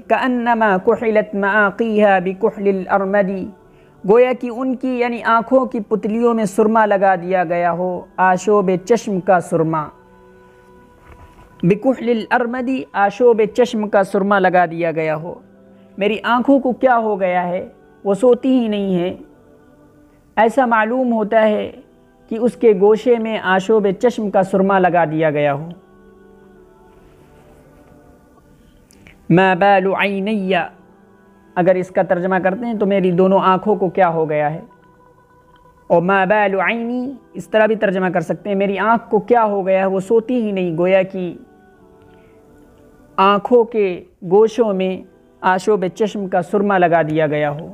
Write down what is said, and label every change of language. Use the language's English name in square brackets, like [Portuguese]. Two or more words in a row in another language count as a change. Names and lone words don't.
[Arabic] کأنما کحلت معاقیها بکحل الارمد، [Urdu] گویا کہ ان کی یعنی آنکھوں کی پتلیوں میں سرما لگا دیا گیا ہو، آشوب چشم کا سرما، [Arabic] بکحل الارمد، [Urdu] آشوب چشم کا سرما لگا دیا گیا ہو۔ میری آنکھوں کو کیا ہو گیا ہے، وہ سوتی ہی نہیں ہے، ایسا معلوم ہوتا ہے کہ اس کے گوشے میں آشوب چشم کا سرما لگا دیا گیا ہو۔ [Arabic] ما بال عینی، [Urdu] اگر اس کا ترجمہ کرتے ہیں تو میری دونوں آنکھوں کو کیا ہو گیا ہے، اور [Arabic] ما بال عینی [Urdu] اس طرح بھی ترجمہ کر سکتے ہیں، میری آنکھ کو کیا ہو گیا ہے، وہ سوتی ہی نہیں، گویا کہ آنکھوں کے گوشوں میں آشوب چشم کا سرما لگا دیا گیا ہو۔